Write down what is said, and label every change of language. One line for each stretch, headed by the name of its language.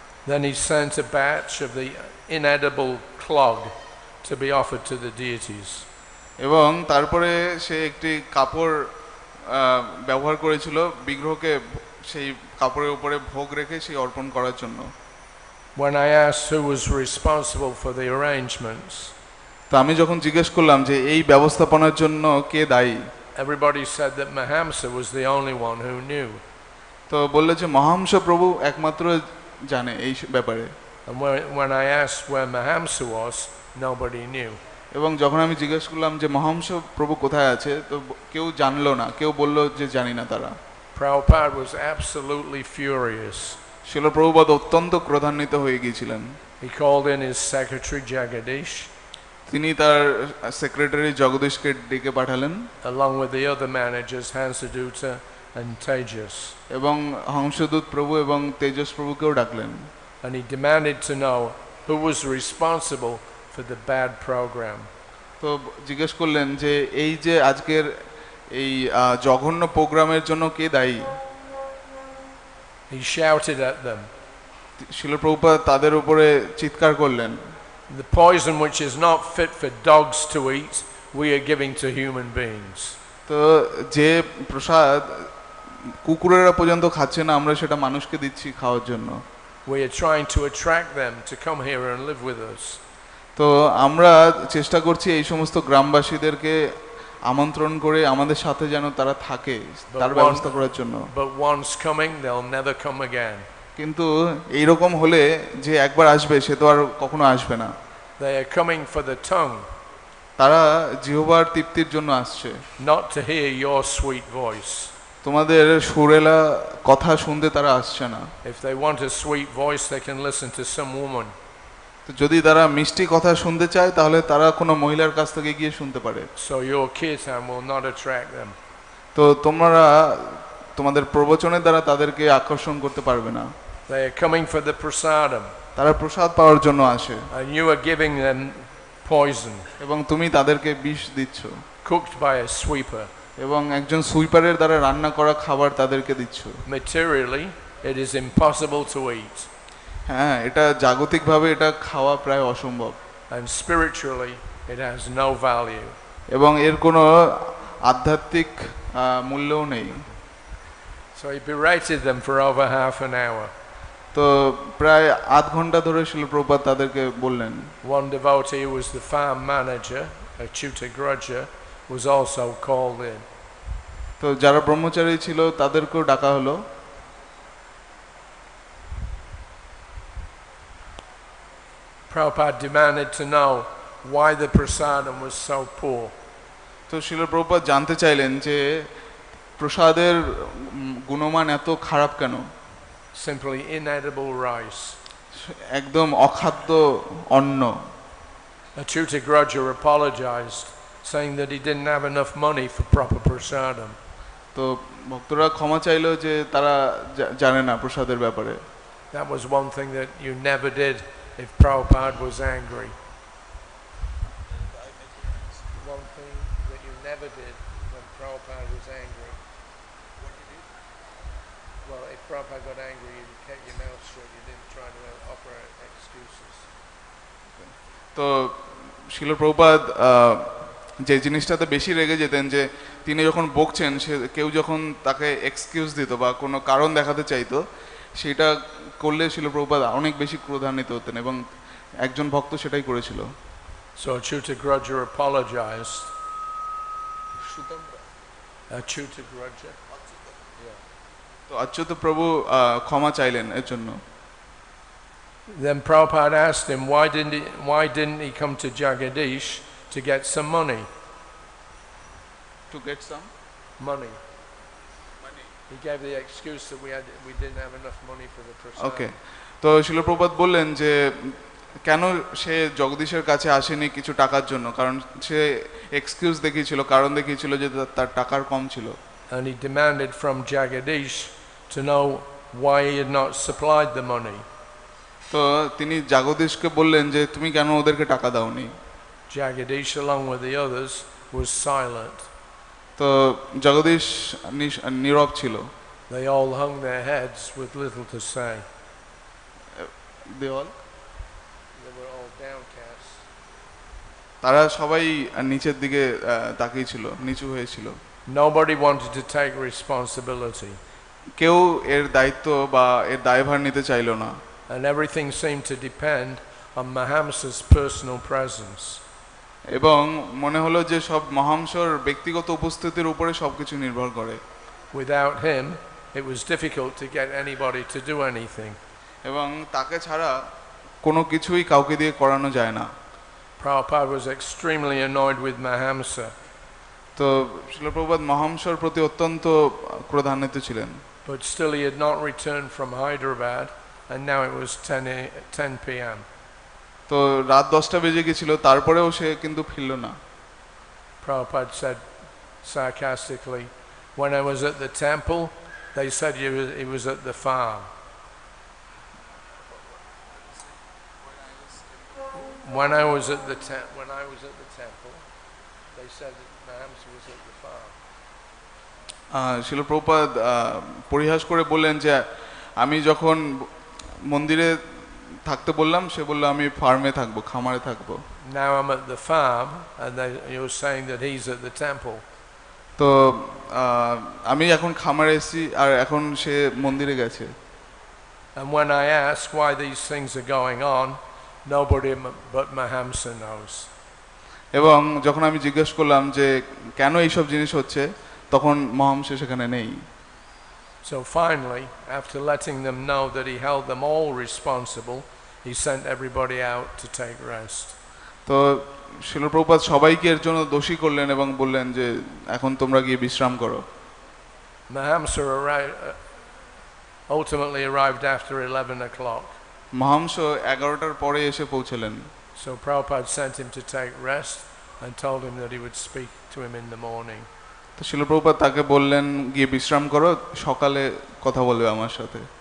English: Then he sent a batch of the inedible clog to be offered to the deities.
Bangla: এবং তারপরে সে একটি কাপড় ব্যবহার করেছিল বিগ্রহকে সেই কাপড়ের উপরে ভোগ রেখে সেই অর্পণ করার জন্য।
English: When I asked who was responsible for the arrangements,
Bangla: তো আমি যখন জিজ্ঞেস করলাম যে এই ব্যবস্থাপনার জন্য কে দায়ী,
English: everybody said that Mahamsa was the only one who knew.
Bangla: তো বলল যে মহাংস প্রভু একমাত্র জানে এই ব্যাপারে।
English: And when I asked where Mahamsa was, nobody knew.
Bangla: এবং যখন আমি জিজ্ঞেস করলাম যে মহাংস প্রভু কোথায় আছে, তো কেউ জানলো না, কেউ বলল যে জানি না তারা।
English: Prabhupada was absolutely furious.
Bangla: Srila Prabhupada অত্যন্ত ক্রোধান্বিত হয়ে গিয়েছিলেন।
English: He called in his secretary Jagadish.
Bangla: তিনি তার সেক্রেটারি জগদীশকে ডেকে পাঠালেন,
English: along with the other managers Hansaduta and Tejas.
Bangla: এবং হংসদূত প্রভু এবং তেজস প্রভুকেও ডাকলেন।
English: And he demanded to know who was responsible for the bad program.
Bangla: তো জিজ্ঞেস করলেন যে এই যে আজকের এই জঘন্য প্রোগ্রামের জন্য কে দায়ী।
English: He shouted at them,
Bangla: Srila Prabhupada তাদের উপরে চিৎকার করলেন,
English: the poison which is not fit for dogs to eat, we are giving to human beings.
Bangla: তো যে প্রসাদ কুকুরেরা পর্যন্ত খাচ্ছে না, আমরা সেটা মানুষকে দিচ্ছি খাওয়ার জন্য।
English: We are trying to attract them to come here and live with us.
Bangla: তো আমরা চেষ্টা করছি এই সমস্ত গ্রামবাসীদেরকে আমন্ত্রণ করে আমাদের সাথে যেন তারা থাকে, তার ব্যবস্থা করার জন্য।
English: But once coming, they'll never come again.
Bangla: কিন্তু এইরকম হলে যে একবার আসবে সে তো আর কখনো আসবে না।
English: They are coming for the tongue,
Bangla: তারা জিহ্বার তৃপ্তির জন্য আসছে,
English: not to hear your sweet voice.
Bangla: তোমাদের সুরেলা কথা শুনতে তারা আসছে না।
English: If they want a sweet voice, they can listen to some woman.
Bangla: তো যদি তারা মিষ্টি কথা শুনতে চায় তাহলে তারা কোনো মহিলার কাছ থেকে গিয়ে শুনতে পারে।
English: So your kirtan will not attract them.
Bangla: তো তোমরা তোমাদের প্রবচনের দ্বারা তাদেরকে আকর্ষণ করতে পারবে না।
English: They are coming for the prasadam.
Bangla: তারা প্রসাদ পাওয়ার জন্য আসে।
English: And you are giving them poison.
Bangla: এবং তুমি তাদেরকে বিষ দিচ্ছ।
English: Cooked by a sweeper.
Bangla: এবং একজন সুইপারের দ্বারা রান্না করা খাবার তাদেরকে দিচ্ছ।
English: Materially, it is impossible to eat.
Bangla: হ্যাঁ, এটা জাগতিকভাবে এটা খাওয়া প্রায় অসম্ভব।
English: And spiritually, it has no value.
Bangla: এবং এর কোনো আধ্যাত্মিক মূল্যও নেই।
English: So he berated them for over half an hour.
Bangla: তো প্রায় আধ ঘন্টা ধরে শ্রীল প্রভুপাদ তাদেরকে বললেন।
English: One devotee who was the farm manager, Achyuta Grudja, was also called in.
Bangla: তো যারা ব্রহ্মচারী ছিল তাদেরকেও ডাকা হলো।
English: Prabhupada demanded to know why the prasadam was so poor.
Bangla: তো শিল প্রভুপাদ জানতে চাইলেন যে প্রসাদের গুণমান এত খারাপ কেন?
English: Simply inedible rice.
Bangla: একদম অখাদ্য অন্ন।
English: Achyuta Grudger apologized, saying that he didn't have enough money for proper prasadam.
Bangla: তো ভক্তরা ক্ষমা চাইলো যে তারা জানে না প্রসাদের ব্যাপারে।
English: That was one thing that you never did if Prabhupada was angry. One thing that you never did when Prabhupada was angry. What did you do? Well, if Prabhupada got angry, you kept your mouth shut. You didn't try to offer excuses.
Bangla: তো শিল প্রভুপাদ যে জিনিসটাতে বেশি রেগে যেতেন যে তিনি যখন বকছেন সে কেউ যখন তাকে এক্সকিউজ দিত বা কোনো কারণ দেখাতে চাইতো সেটা করলে শিল প্রভুপাদ অনেক বেশি ক্রোধান্বিত হতেন এবং একজন ভক্ত সেটাই করেছিল।
English: So Achyuta Grudger apologized. Achyuta Grudger.
Bangla: তো অচ্যুত প্রভু ক্ষমা চাইলেন এর জন্য।
English: Then Prabhupada asked him why didn't he come to Jagadish to get some money? To get some money. He gave the excuse that we didn't have enough money for the prasadam. Okay.
Bangla: তো শিল প্রভুপাদ বললেন যে কেন সে জগদীশের কাছে আসেনি কিছু টাকার জন্য, কারণ সে এক্সকিউজ দেখিয়েছিল, কারণ দেখিয়েছিল যে তার টাকার কম ছিল।
English: And he demanded from Jagadish to know why he had not supplied the money.
Bangla: তো তিনি জগদীশকে বললেন যে তুমি কেন ওদেরকে টাকা দাওনি?
English: Jagadish, along with the others, was silent.
Bangla: তো জগদীশ নীরব ছিল।
English: They all hung their heads with little to say. They were all downcast.
Bangla: তারা সবাই নিচের দিকে তাকিয়ে ছিল, নিচু হয়েছিল।
English: Nobody wanted to take responsibility.
Bangla: কেউ এর দায়িত্ব বা এর দায়ভার নিতে চাইলো না।
English: And everything seemed to depend on Mahamsa's personal presence.
Bangla: এবং মনে হলো যে সব মহামশর ব্যক্তিগত উপস্থিতির উপরে সবকিছু নির্ভর করে।
English: Without him, it was difficult to get anybody to do anything.
Bangla: এবং তাকে ছাড়া কোনো কিছুই কাউকে দিয়ে করানো যায় না।
English: Prabhupada was extremely annoyed with Mahamsa.
Bangla: তো শিল প্রভুপাদ মহামশর প্রতি অত্যন্ত ক্রোধান্বিত ছিলেন।
English: But still he had not returned from Hyderabad, and now it was 10 p.m.
Bangla: তো রাত 10টা বেজে গিয়েছিল, তারপরেও সে কিন্তু ফিরল না।
English: Prabhupada said sarcastically, when I was at the temple, they said he was at the farm. When I was at the temple, they said that Mahamsa was at the farm.
Bangla: শিল প্রভুপাদ পরিহাস করে বললেন যে আমি যখন মন্দিরে থাকতে বললাম সে বলল আমি ফার্মে থাকবো, খামারে থাকবো।
English: Now I'm at the farm and you're saying that he's at the temple.
Bangla: তো আমি এখন খামারে এসেছি আর এখন সে মন্দিরে গেছে।
English: And when I ask why these things are going on, nobody but Mahamsa knows.
Bangla: এবং যখন আমি জিজ্ঞেস করলাম যে কেন এইসব জিনিস হচ্ছে, তখন মহামশা সেখানে নেই।
English: So finally, after letting them know that he held them all responsible, he sent everybody out to take rest.
Bangla: তো শিল প্রভুপাদ সবাইকে এর জন্য দোষী করলেন এবং বললেন যে এখন তোমরা গিয়ে বিশ্রাম করো।
English: Mahamsa ultimately arrived after 11 o'clock.
Bangla: মহামশ 11টার পরে এসে পৌঁছলেন।
English: So Prabhupada sent him to take rest and told him that he would speak to him in the morning.
Bangla: তো শিল প্রভুপাদ তাকে বললেন গিয়ে বিশ্রাম করো, সকালে কথা বলবে আমার সাথে।